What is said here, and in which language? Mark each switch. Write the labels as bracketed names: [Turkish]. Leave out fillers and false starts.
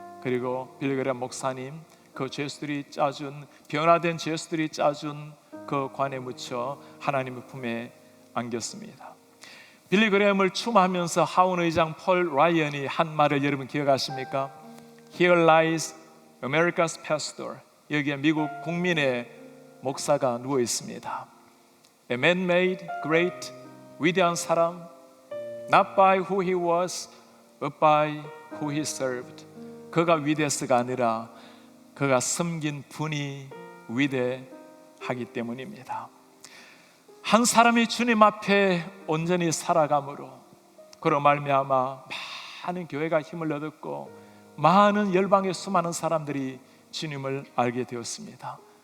[Korean] 그리고 빌리 그레이엄 목사님 그 죄수들이 짜준, 변화된 죄수들이 짜준 그 관에 묻혀 하나님의 품에 안겼습니다. 빌리 그레이엄을 추모하면서 하원 의장 폴 라이언이 한 말을 여러분 기억하십니까? [English] Here lies America's pastor. [Korean] 여기에 미국 국민의 목사가 누워 있습니다. [English] A man made great, [Korean] 위대한 사람, [English] not by who he was, but by who he served. [Korean] 그가 위대해서가 아니라 그가 섬긴 분이 위대하기 때문입니다. 한 사람이 주님 앞에 온전히 살아감으로 그로 말미암아 많은 교회가 힘을 얻었고 많은 열방의 수많은 사람들이 주님을 알게 되었습니다.